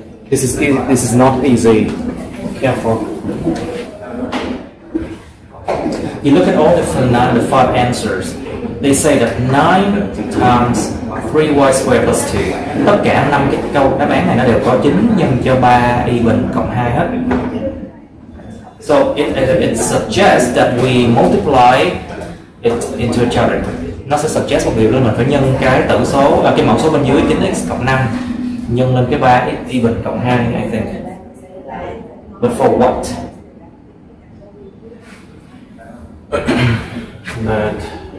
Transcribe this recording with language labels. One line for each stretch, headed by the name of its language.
English: This is not easy. Careful. You look at all the 5 answers. They say that 9 times 3y squared plus 2.
Vietnamese: Tất cả 5 cái câu đáp án này nó đều có 9 nhân cho 3 y bình cộng 2 hết.
English: So it suggests that we multiply it into each other.
Vietnamese: Nó sẽ suggest một điều là mình phải nhân cái tử số cái mẫu số bên dưới 9x cộng 5 nhân lên cái 3x y bình cộng 2,
English: I think. But for what? But